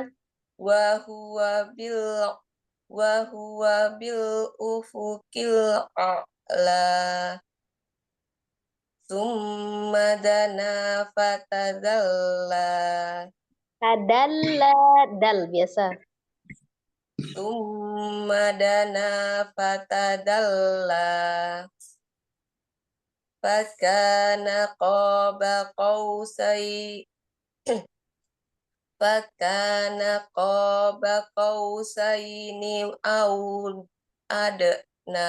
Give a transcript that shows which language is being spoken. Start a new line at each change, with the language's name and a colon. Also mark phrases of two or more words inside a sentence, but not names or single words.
Arabic: وهو بالأفق الأعلى. ثم دنا فتدلى. Tadalla, dal biasa. ثم دنا فتدلى. فكان قاب قوسي فكان قاب قوسين أو أدنى.